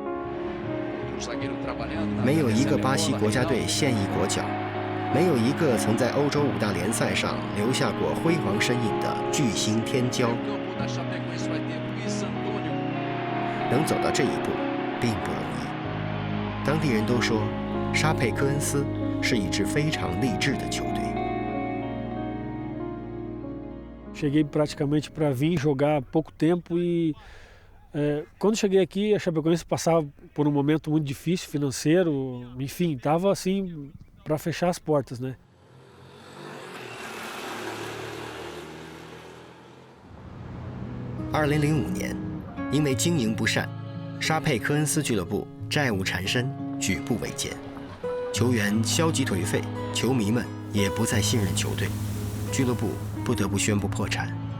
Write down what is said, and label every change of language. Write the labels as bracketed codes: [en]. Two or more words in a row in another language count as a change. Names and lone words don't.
[zh] 没有一个巴西国家队现役国脚，没有一个曾在欧洲5大联赛上留下过辉煌身影的巨星天骄，能走到这一步并不容易。当地人都说，沙佩科恩斯是一支非常励志的球队。 [pt] Cheguei praticamente para vir jogar há pouco tempo e quando cheguei aqui a Chapecoense passava por um momento muito difícil financeiro, enfim, estava assim para fechar as portas, né? [zh] 2005 年，因为经营不善，沙佩科恩斯俱乐部债务缠身，举步维艰，球员消极颓废，球迷们也不再信任球队，俱乐部不得不宣布破产。